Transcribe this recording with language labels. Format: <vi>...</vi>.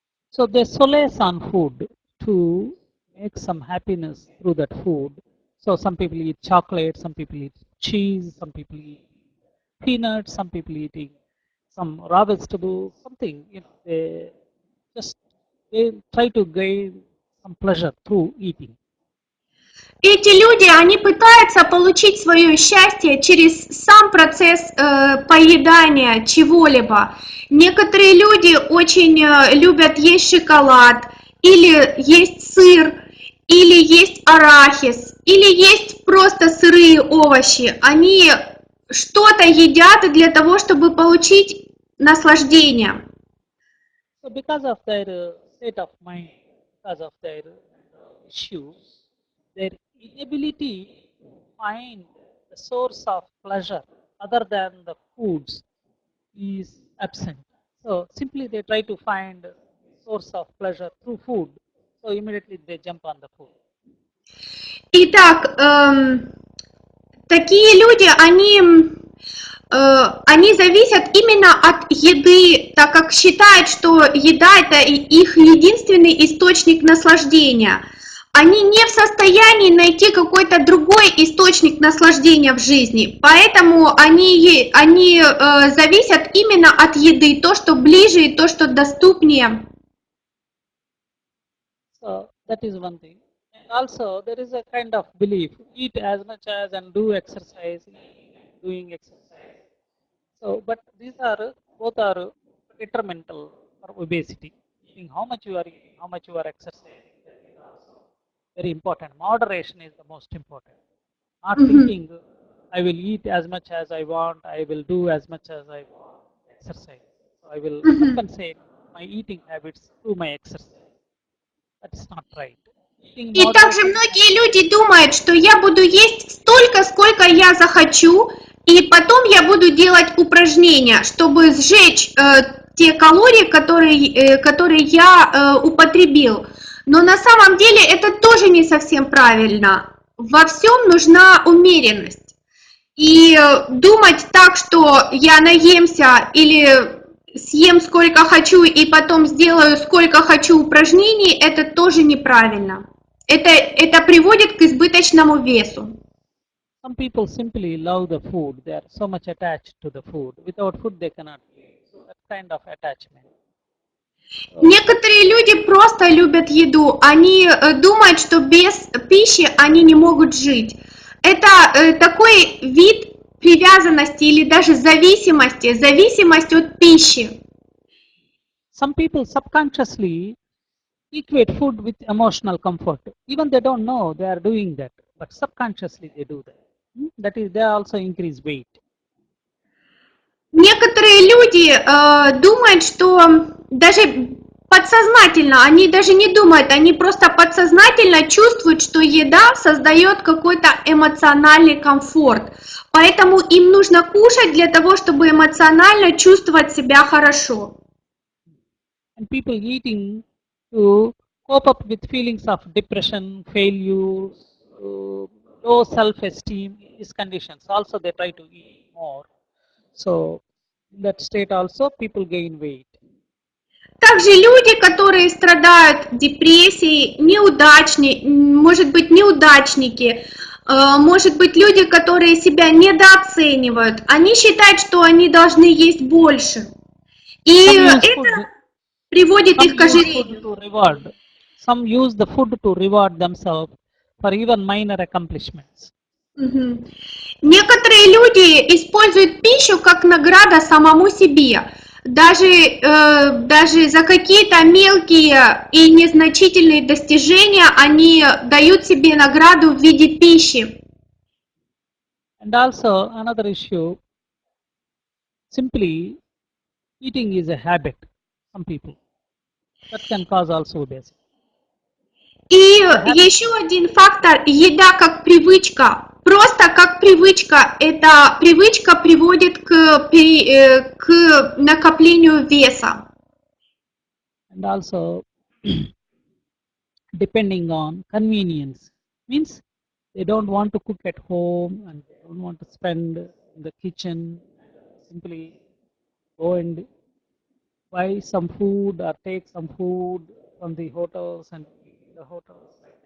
<en>So they solace on food to make some happiness through that food. So some people eat chocolate, some people eat cheese, some people eat peanuts, some people eating some raw vegetables, something, they just they try to gain some pleasure through eating.</en> <ru>Эти люди, они пытаются получить свое счастье через сам процесс поедания чего-либо. Некоторые люди очень любят есть шоколад, или есть сыр, или есть арахис, или есть просто сырые овощи. Они что-то едят для того, чтобы получить наслаждение.</ru> <en>So because of their state of mind, because of their issues, their inability to find the source of pleasure other than the foods is absent. So simply they try to find source of pleasure through food. So immediately they jump on the food.</en> <ru>Итак, такие люди, они зависят именно от еды, так как считают, что еда – это их единственный источник наслаждения. Они не в состоянии найти какой-то другой источник наслаждения в жизни, поэтому они зависят именно от еды, то, что ближе и то, что доступнее.</ru> <en>So that is one thing. And also there is a kind of belief, eat as much as and do exercise, doing exercise. So, but these are both are detrimental for obesity. Eating how much you are eating, how much you are exercising, that is also very important. Moderation is the most important. Not thinking I will eat as much as I want, I will do as much as I want, exercise. So I will compensate my eating habits through my exercise. That is not right.</en> <ru>И также многие люди думают, что я буду есть столько, сколько я захочу, и потом я буду делать упражнения, чтобы сжечь те калории, которые я употребил. Но на самом деле это тоже не совсем правильно. Во всем нужна умеренность. И думать так, что я наемся или съем сколько хочу и потом сделаю сколько хочу упражнений, это тоже неправильно. Это приводит к избыточному весу.</ru> <en>Some people simply love the food. They are so much attached to the food. Without food they cannot live. So that kind of attachment.</en> <ru>Некоторые люди просто любят еду. Они думают, что без пищи они не могут жить. Это такой вид привязанности или даже зависимость от пищи.</ru> <en>Some people subconsciously equate food with emotional comfort. Even they don't know they are doing that, but subconsciously they do that. That is, they also increase weight.</en> <ru>Некоторые люди думают, что даже подсознательно, они даже не думают, они просто подсознательно чувствуют, что еда создает какой-то эмоциональный комфорт. Поэтому им нужно кушать для того, чтобы эмоционально чувствовать себя хорошо.</ru> <en>And people eating to cope up with feelings of depression, failure, low self-esteem, these conditions. Also, they try to eat more. So, in that state also, people gain weight.</en> <ru>Также люди, которые страдают депрессией, может быть неудачники, может быть люди, которые себя недооценивают, они считают, что они должны есть больше. И это приводит их к ожирению.</ru> <en>Some use the food to reward themselves for even minor accomplishments.</en> <ru>Некоторые люди используют пищу как награда самому себе. Даже за какие-то мелкие и незначительные достижения они дают себе награду в виде пищи.</ru> <en>And also another issue, simply eating is a habit, some people. That can cause also obesity.</en> <ru>И еще один фактор – еда как привычка. Просто как привычка. Эта привычка приводит к накоплению веса.</ru> <en>And also depending on convenience, means they don't want to cook at home and they don't want to spend in the kitchen. Simply go and buy some food or take some food from the hotels and eat in the hotels.</en>